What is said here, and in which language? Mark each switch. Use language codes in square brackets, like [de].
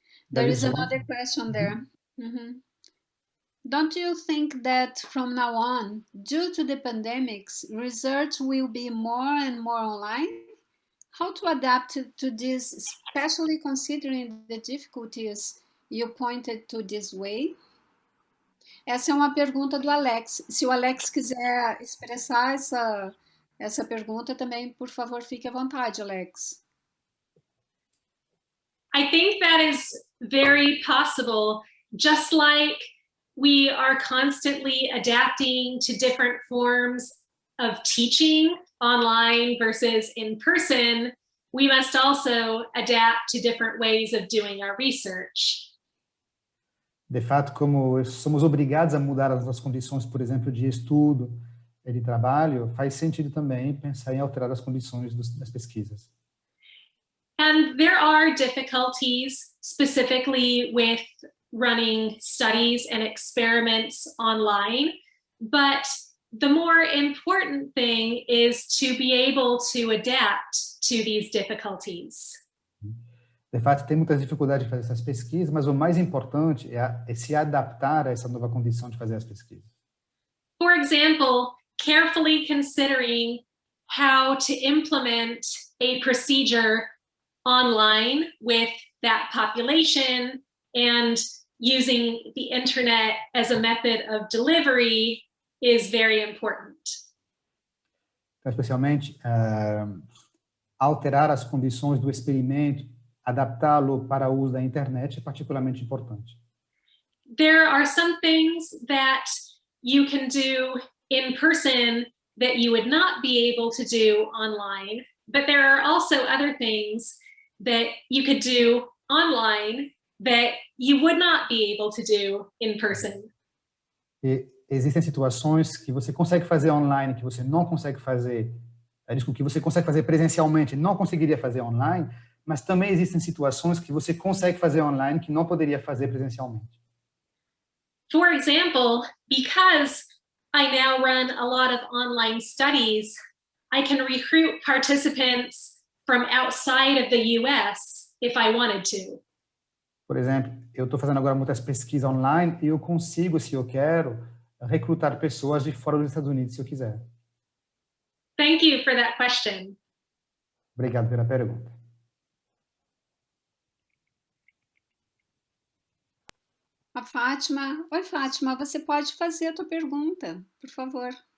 [en] There is another question there. Don't you think that from now on, due to the pandemics, research will be more and more online? How to adapt to this, especially considering the difficulties you pointed to this way? [pt] Essa é uma pergunta do Alex. Se o Alex quiser expressar essa pergunta também, por favor, fique à vontade, Alex. [en] I think that is very possible, just like we are constantly adapting to different forms of teaching online versus in person, we must also adapt to different ways of doing our research. [pt] De fato, como somos obrigados a mudar as nossas condições, por exemplo, de estudo e de trabalho, faz sentido também pensar em alterar as condições das pesquisas. [en] And there are difficulties specifically with running studies and experiments online, but the more important thing is to be able to adapt to these difficulties. [pt] De fato, tem muitas dificuldades de fazer essas pesquisas, mas o mais importante é se adaptar a essa nova condição de fazer as pesquisas. [en] For example, carefully considering how to implement a procedure online with that population and using the internet as a method of delivery is very important. [pt] Então, especialmente, alterar as condições do experimento, adaptá-lo para o uso da internet é particularmente importante. [en] There are some things that you can do in person that you would not be able to do online, but there are also other things that you could do online that you would not be able to do in person. [pt] E existem situações que você consegue fazer online, que você não consegue fazer, que você consegue fazer presencialmente, não conseguiria fazer online, mas também existem situações que você consegue fazer online que não poderia fazer presencialmente. [en] For example, because I now run a lot of online studies, I can recruit participants from outside of the US if I wanted to. [pt] Por exemplo, eu estou fazendo agora muitas pesquisas online e eu consigo, se eu quero, recrutar pessoas de fora dos Estados Unidos, se eu quiser. [en] Thank you for that question. [pt] Obrigado pela pergunta. A Fátima. Oi, Fátima, você pode fazer a tua pergunta, por favor.